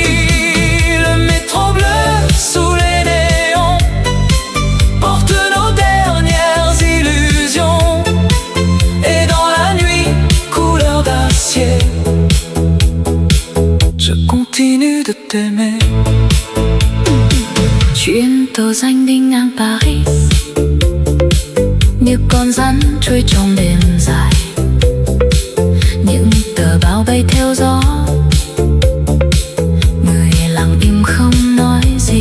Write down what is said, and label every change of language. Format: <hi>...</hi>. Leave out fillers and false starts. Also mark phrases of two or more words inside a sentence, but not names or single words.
<fr>Le métro bleu sous les néons porte nos dernières illusions, et dans la nuit, couleur d'acier, je continue de t'aimer.</fr> <vi>Chuyến tàu xanh đi ngang Paris như con rắn trôi trong đêm dài. Những tờ báo bay theo gió, người lặng im không nói gì.</vi>